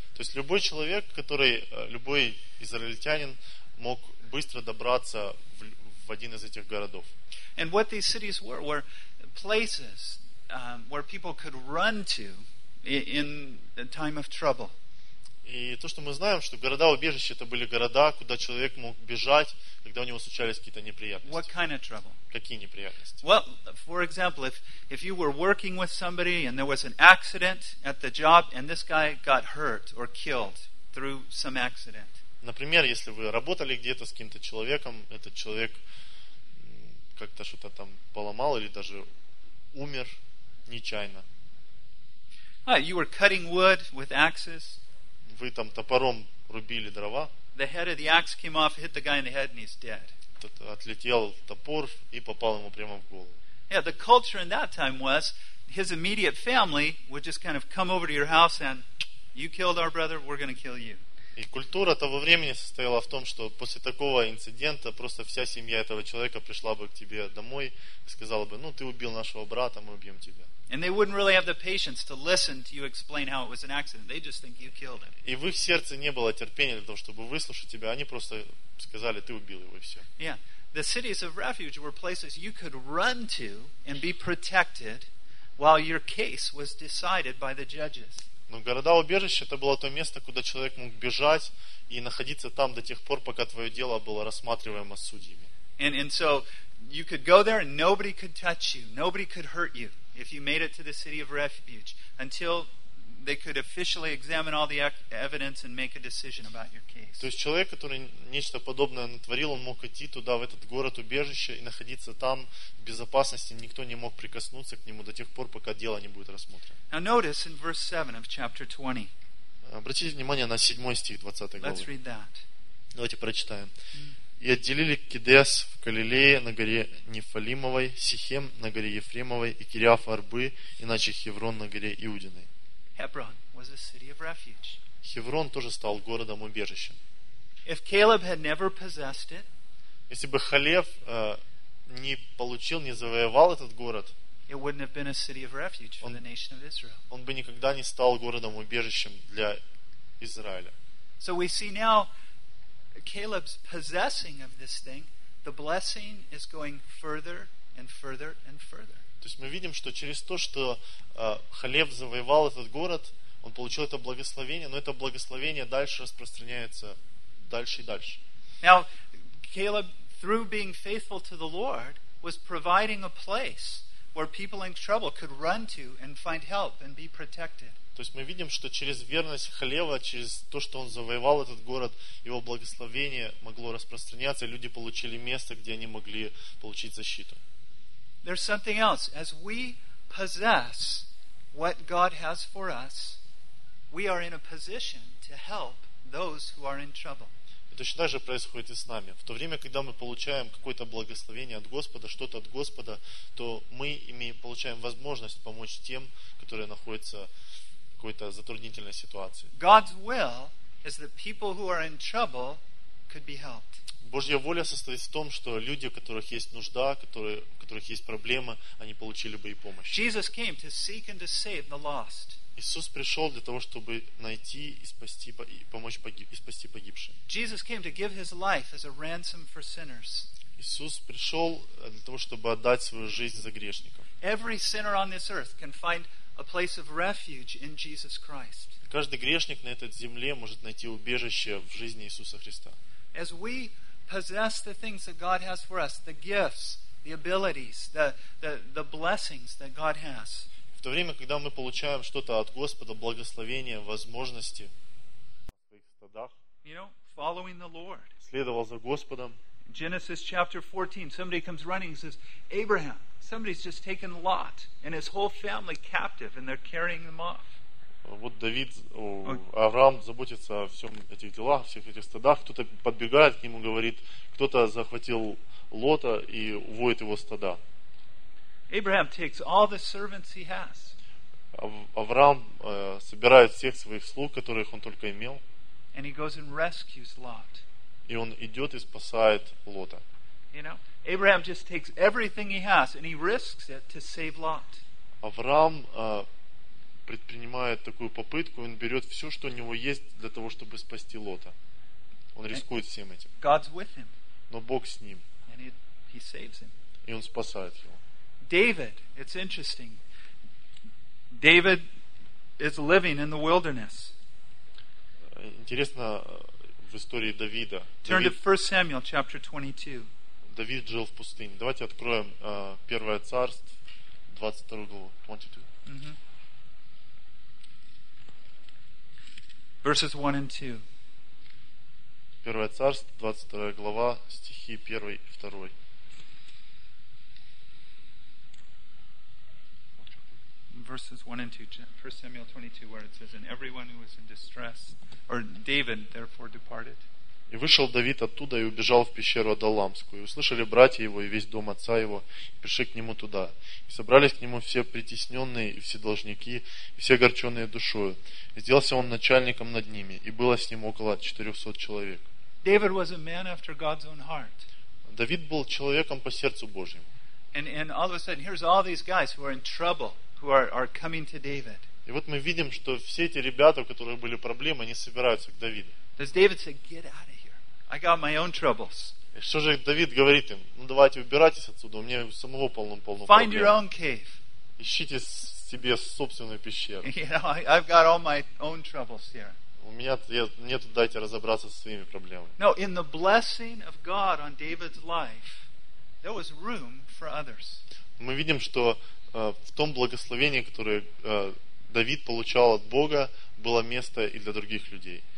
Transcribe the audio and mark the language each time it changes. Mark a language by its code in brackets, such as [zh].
[ru] То есть любой человек, который любой израильтянин мог быстро добраться в один из этих городов. [en] And what these cities were places where people could run to in a time of trouble. [ru] И то, что мы знаем, что города убежища это были города, куда человек мог бежать, когда у него случались какие-то неприятности. [en] What kind of trouble? [ru] Какие неприятности? [en] Well, for example, if you were working with somebody and there was an accident at the job and this guy got hurt or killed through some accident. [ru] Например, если вы работали где-то с каким-то человеком, этот человек как-то что-то там поломал или даже умер нечаянно. [en] You were cutting wood with axes. [ru] Вы там топором рубили дрова. [en] The head of the axe came off, hit the guy in the head, and he's dead. [ru] Отлетел топор и попал ему прямо в голову. [en] Yeah, the culture in that time was his immediate family would just kind of come over to your house and you killed our brother, we're going to kill you. [ru] И культура того времени состояла в том, что после такого инцидента просто вся семья этого человека пришла бы к тебе домой и сказала бы, ну, ты убил нашего брата, мы убьем тебя. [en] And they wouldn't really have the patience to listen to you explain how it was an accident. They just think you killed him. [ru] И в их сердце не было терпения для того, чтобы выслушать тебя. Они просто сказали, ты убил его, и все. [en] Yeah. The cities of refuge were places you could run to and be protected while your case was decided by the judges. [ru] Но города-убежища это было то место, куда человек мог бежать и находиться там до тех пор, пока твое дело было рассматриваемо судьями. [en] And so you could go there and nobody could touch you, nobody could hurt you if you made it to the city of refuge until they could officially examine all the evidence and make a decision about your case. [ru] То есть человек, который нечто подобное натворил, он мог идти туда, в этот город-убежище и находиться там в безопасности. Никто не мог прикоснуться к нему до тех пор, пока дело не будет рассмотрено. [en] Now notice in verse 7 of chapter 20. [ru] Обратите внимание на 7 стих 20 главы. [en] Let's read that. [ru] Давайте прочитаем. И отделили Кедес в Галилее на горе Нефалимовой, Сихем на горе Ефремовой и Кириаф-Арбы, иначе Хеврон на горе Иудиной. [en] Hebron was a city of refuge. [ru] Хеврон тоже стал городом убежища. [en] If Caleb had never possessed it, [ru] если бы Халев не получил, не завоевал этот город, [en] it wouldn't have been a city of refuge for the nation of Israel. [ru] Он бы никогда не стал городом убежищем для Израиля. [en] So we see now Caleb's possessing of this thing, the blessing is going further and further and further. [ru] То есть мы видим, что через то, что Халев завоевал этот город, он получил это благословение, но это благословение дальше распространяется дальше и дальше. [en] Now, Caleb, through being faithful to the Lord, was providing a place where people in trouble could run to and find help and be protected. [ru] То есть мы видим, что через верность Халева, через то, что он завоевал этот город, его благословение могло распространяться, и люди получили место, где они могли получить защиту. [en] There's something else. As we possess what God has for us, we are in a position to help those who are in trouble. [ru] точно так же происходит и с нами. В то время, когда мы получаем какое-то благословение от Господа, что-то от Господа, то мы получаем возможность помочь тем, которые находятся в какой-то затруднительной ситуации. [en] God's will is that people who are in trouble could be helped. [ru] Божья воля состоит в том, что люди, у которых есть нужда, у которых есть проблемы, они получили бы и помощь. [en] Jesus came to seek and to save the lost. [ru] Иисус пришел для того, чтобы найти и спасти, и помочь погиб, и спасти погибшим. [en] Jesus came to give his life as a ransom for sinners. [ru] Иисус пришел для того, чтобы отдать свою жизнь за грешников. [en] Every sinner on this earth can find a place of refuge in Jesus Christ. [ru] Каждый грешник на этой земле может найти убежище в жизни Иисуса Христа. [en] As we possess the things that God has for us, the gifts, the abilities, the blessings that God has. [ru] В то время, когда мы получаем что-то от Господа, благословение, возможности, [en] you know, following the Lord. [ru] Следовал за Господом. [en] Genesis chapter 14, somebody comes running and says, Abraham, somebody's just taken Lot and his whole family captive and they're carrying them off. [ru] Вот Давид, Авраам заботится о всем этих делах, всех этих стадах. Кто-то подбегает к нему, говорит, кто-то захватил Лота и уводит его стада. [en] Abraham takes all the servants he has. [ru] Авраам собирает всех своих слуг, которых он только имел. [en] And he goes and rescues Lot. [ru] И он идет и спасает Лота. [en] You know, Abraham just takes everything he has and he risks it to save Lot. [ru] Авраам предпринимает такую попытку, он берет все, что у него есть, для того, чтобы спасти Лота. Он рискует всем этим. [en] God's with him. [ru] Но Бог с ним. [en] And he saves him. [ru] И он спасает его. [en] David, it's interesting. David is living in the wilderness. [ru] Интересно в истории Давида. [en] Turn to 1 Samuel chapter 22. [ru] Давид жил в пустыне. Давайте откроем Первое Царство, 22 главу. [en] 22. Mm-hmm. Verses 1 and 2. [ru] Первое Царство, 22 глава, стихи 1 и 2. [en] Verses 1 and 2, 1 Samuel 22, where it says, And everyone who was in distress, or David, therefore departed. [ru] И вышел Давид оттуда и убежал в пещеру Адоламскую. И услышали братья его и весь дом отца его, и пришли к нему туда. И собрались к нему все притесненные и все должники, и все огорченные душою. И сделался он начальником над ними, и было с ним около 400 человек. [en] David was a man after God's own heart. [ru] Давид был человеком по сердцу Божьему. [en] And all of a sudden, here's all these guys who are in trouble, who are coming to David. [ru] И вот мы видим, что все эти ребята, у которых были проблемы, они собираются к Давиду. [en] Does David say, "Get out of here"? I got my own troubles. [ru] И что же Давид говорит им? Ну давайте убирайтесь отсюда. У меня самого полно проблем. [en] Find your own cave. [ru] Ищите себе собственную пещеру. [en] You know, I've got all my own troubles here. [ru] У меня нет, дайте разобраться со своими проблемами. [en] No, in the blessing of God on David's life, there was room for others. [ru] Мы видим, что в том благословении, которое Давид получал от Бога, было место и для других людей.